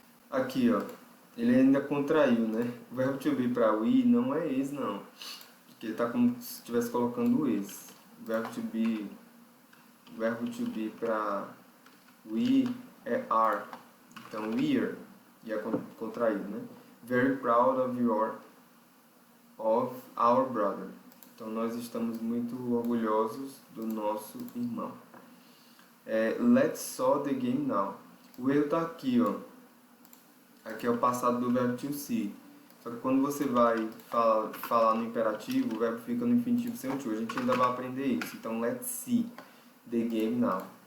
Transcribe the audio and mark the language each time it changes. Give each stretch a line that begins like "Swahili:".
Portuguese: Aqui, ó, ele ainda contraiu, né? O verbo to be para we não é is, não. Porque ele está como se estivesse colocando o is. O verbo to be para we é are. Então, we're. E é contraído, né?
English: Very proud of our brother.
Portuguese: Então, nós estamos muito orgulhosos do nosso irmão.
English: Let's saw the game now.
Portuguese: O erro está aqui, ó. Aqui é o passado do verbo to see. Só que quando você vai falar no imperativo, o verbo fica no infinitivo sem o to. A gente ainda vai aprender isso. Então,
English: let's see. the game now.